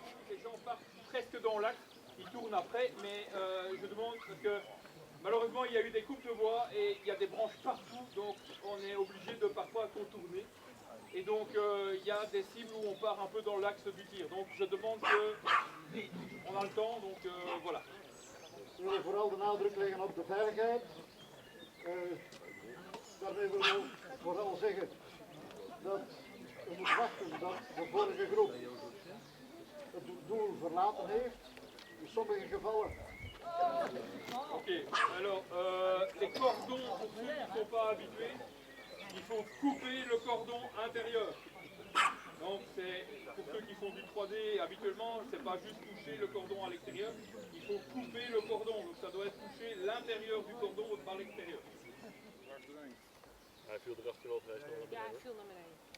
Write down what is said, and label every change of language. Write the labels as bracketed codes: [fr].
[fr] Les gens partent presque dans l'axe, ils tournent après, mais je demande parce que malheureusement il y a eu des coupes de bois et il y a des branches partout, donc on est obligé de parfois contourner. Et donc il y a des cibles où on part un peu dans l'axe du tir. Donc je demande que on a le temps, donc voilà. [nl] We willen vooral de nadruk leggen op de veiligheid. Daarmee willen we vooral zeggen dat we moeten wachten dat de vorige groep het doel verlaten heeft. In sommige gevallen. [fr] Ok, alors les cordons, pour ceux qui ne sont pas habitués, il faut couper le cordon intérieur. Donc c'est pour ceux qui font du 3D habituellement, c'est pas juste toucher le cordon à l'extérieur, il faut couper le cordon. Donc ça doit être toucher l'intérieur du cordon par l'extérieur. [nl] Hij viel erachter wel vrij snel. Ja, hij viel naar beneden.